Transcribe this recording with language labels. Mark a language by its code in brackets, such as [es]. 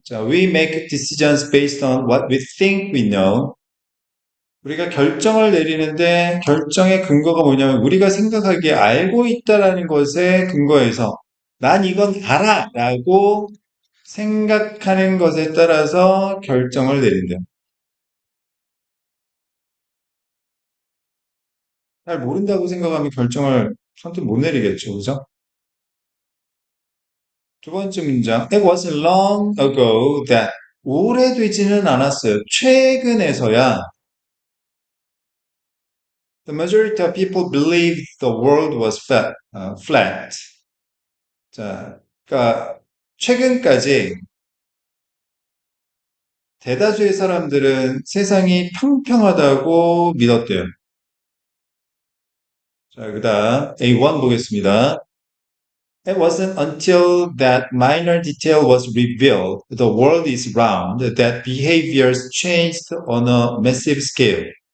[en] 자, we make decisions based on what we think we know. [ko] 우리가 결정을 내리는데 결정의 근거가 뭐냐면 우리가 생각하기에 알고 있다라는 것에 근거해서 난 이건 알아라고 생각하는 것에 따라서 결정을 내린다. 잘 모른다고 생각하면 결정을 선뜻 못 내리겠죠, 그죠? 두 번째 문장. [en] It was long ago that [ko] 오래되지는 않았어요. [en] 최근에서야 the majority of people believed the world was flat. [ko] 자, 그러니까 최근까지 대다수의 사람들은 세상이 평평하다고 믿었대요. 자, 그다음 A1 보겠습니다. [en] It wasn't until that minor detail was revealed, the world is round, that behaviors changed on a massive scale.